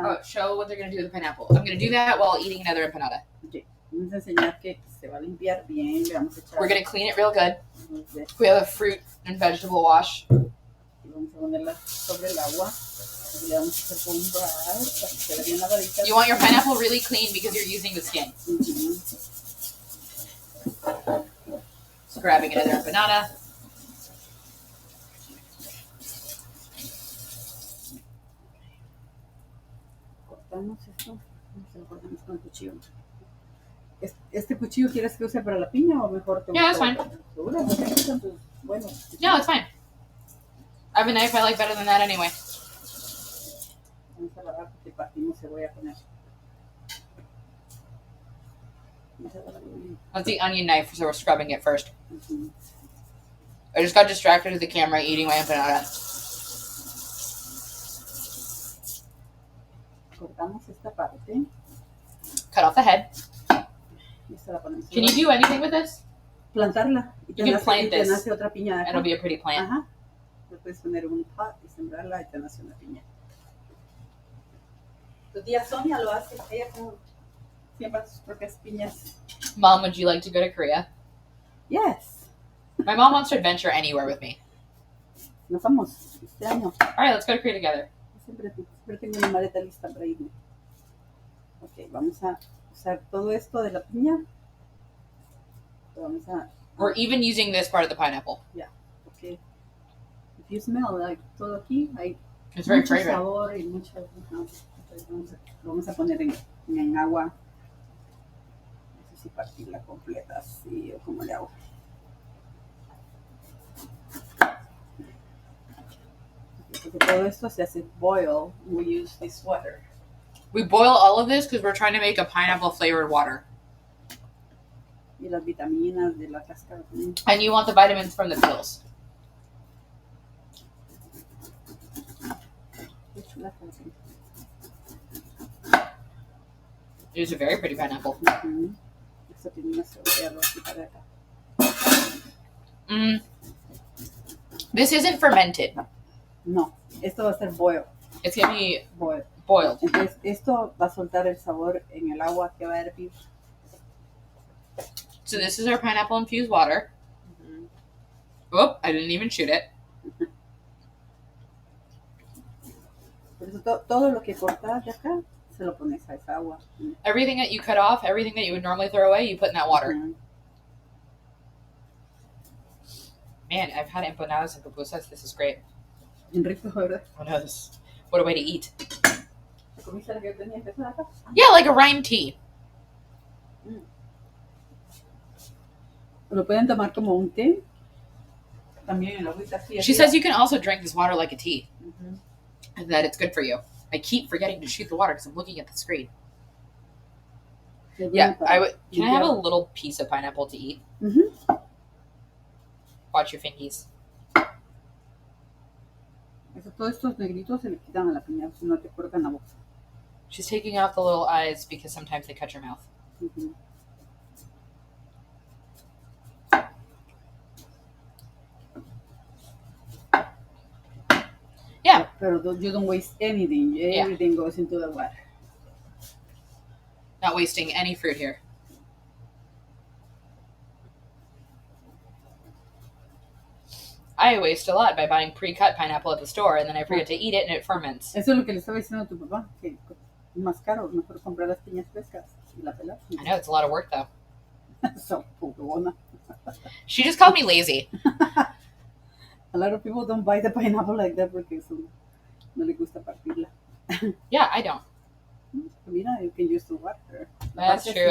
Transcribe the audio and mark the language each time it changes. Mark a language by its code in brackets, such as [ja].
[en] Oh, show what they're going to do with the pineapple. I'm going to do that while eating another empanada. [es] Vamos a enseñar que se va a limpiar bien. Le vamos a echar. [en] We're going to clean it real good. [es] unos de- [en] We have a fruit and vegetable wash. [es] Y vamos a ponerla sobre el agua. Y le vamos a hacer con un brush para que quede bien lavadita. [en] You want your pineapple really clean because you're using the skin. Ujú. So grabbing another empanada. [es] Cortamos esto. Se lo cortamos con el cuchillo. ¿Este cuchillo quieres que use para la piña o mejor te [en] Yeah, that's fine. [es] ¿Segura? Porque estos son tus buenos. [en] No, it's fine. I have a knife I like better than that anyway. [es] Vamos a lavar porque partimos cebolla con eso. Vamos a lavar bien. [en] That's the onion knife, so we're scrubbing it first. Ujú. I just got distracted with the camera eating my empanada. [es] Cortamos esta parte [en] Cut off the head. [es] y esta la ponemos. [en] Can you do anything with this? [es] Plantarla y [en] You can plant [es] te [en] this. [es] nace otra piña de acá. [en] It'll be a pretty plant. Ajá. [es] Le puedes poner un pot y sembrarla y te nace una piña. Tu tía Sonia lo hace, ella como siembra sus propias piñas. [en] Mom, would you like to go to Korea? Yes. My mom wants to adventure anywhere with me. [es] Nos vamos este año. [en] All right, let's go to Korea together. [es] Siempre tengo una maleta lista para irme. Ok, vamos a usar todo esto de la piña. Vamos a... [en] We're even using this part of the pineapple. Ok. If you smell, like, [es] todo aquí hay [en] It's very [es] mucho [en] fragrant. [es] sabor y mucho... Entonces lo vamos a poner en agua. No sé si partirla completa así o como le hago. Porque todo esto se hace boil. [en] We use this water. We boil all of this because we're trying to make a pineapple flavored water. [es] Y las vitaminas de la cáscara también. [en] And you want the vitamins from the peels. [es] Qué chula está. [en] It is a very pretty pineapple. Ujú. [es] Esto tiene una cebolla roja para acá. [en] Mm. This isn't fermented. [es] No, esto va a ser boil. [en] It's going to be boil. boiled. [es] Entonces, esto va a soltar el sabor en el agua que va a hervir. [en] So this is our pineapple infused water. Oh, I didn't even shoot it. [es] Por eso todo lo que cortas de acá, se lo pones a esa agua. [en] Everything that you cut off, everything that you would normally throw away, you put in that water. Ujú. Man, I've had empanadas and pupusas. This is great. [es] Bien rico, ¿verdad? [en] Oh no, this what a way to eat. [es] ¿Comiste la que tenía que hacer acá? [en] Yeah, like a rhyme tea. [es] Lo pueden tomar como un té. También el agüita así. [en] She says you can also drink this water like a tea, Ujú. and that it's good for you. I keep forgetting to shoot the water because I'm looking at the screen. [es] Es [en] Yeah, [es] bueno para [en] I would. Can I have a [es] limpiar. [en] little piece of pineapple to eat? Ujú. Watch your fingies. [es] Todos estos negritos se le quitan a la piña, si no te cortan la boca. [en] She's taking off the little eyes because sometimes they cut your mouth. Ujú. Yeah. [es] Pero [en] you don't waste anything. Everything goes into the water. Not wasting any fruit here. I waste a lot by buying pre-cut pineapple at the store and then I forget to eat it and it ferments. [es] Eso es lo que le estaba diciendo a tu papá, que es más caro, mejor comprar las piñas frescas y la pelas. [en] I know it's a lot of work though. [es] Son buena. [en] She just called me lazy. A lot of people don't buy the pineapple like that [es] porque no le gusta partirla. [en] Yeah, I don't. [es] Mira, [en] you can use the water. That's [es] Aparte, [en] true.